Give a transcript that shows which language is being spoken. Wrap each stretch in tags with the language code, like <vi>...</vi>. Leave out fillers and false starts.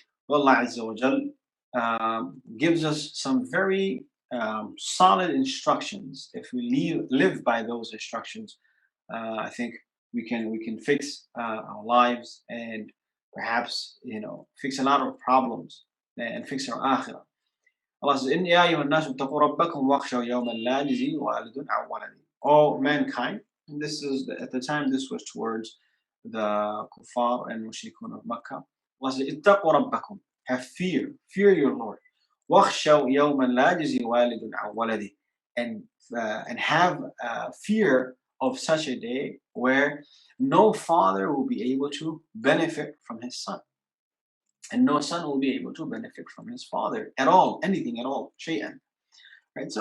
<en>Allah Azza wa Jal gives us some very solid instructions. If we live by those instructions, I think we can fix our lives and perhaps fix a lot of problems and fix our akhirah.</en> <ar>Allah says, "إِنْ يَا أَيُّهَا النَّاسُ اتَّقُوا رَبَّكُمْ وَاخْشَوْا يَوْمًا لَا يَجْزِي وَالِدٌ عَنْ وَلَدِهِ."</ar> <en>All mankind, and this is at the time this was towards the kuffar and mushrikun of Makkah. Allah says,</en> <ar>"اتَّقُوا رَبَّكُمْ."</ar> <en>Have fear your Lord.</en> <ar>وَاخْشَوْا يَوْمًا لَا يَجْزِي وَالِدٌ عَنْ وَلَدِهِ.</ar> <en>And have fear of such a day where no father will be able to benefit from his son, and no son will be able to benefit from his father at all, anything at all, shay'an. Right?</en>